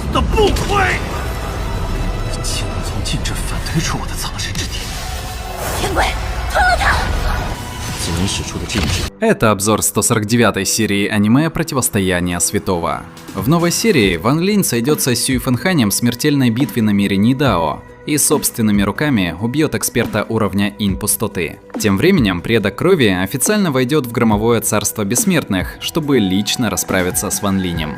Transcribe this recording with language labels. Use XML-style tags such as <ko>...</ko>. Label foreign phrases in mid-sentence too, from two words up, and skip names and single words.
<zh>不亏！竟能从禁制反推出我的藏身之地。天鬼，吞了他！仅使出的禁制。</zh> <ru>Это обзор 149 серии аниме «Противостояние Святого». В новой серии Ван Линь сойдется с Сюй Фэнханем в смертельной битве намерений Дао и собственными руками убьет эксперта уровня Инь Пустоты. Тем временем предок крови официально войдет в громовое царство бессмертных, чтобы лично расправиться с Ван Линем.</ru>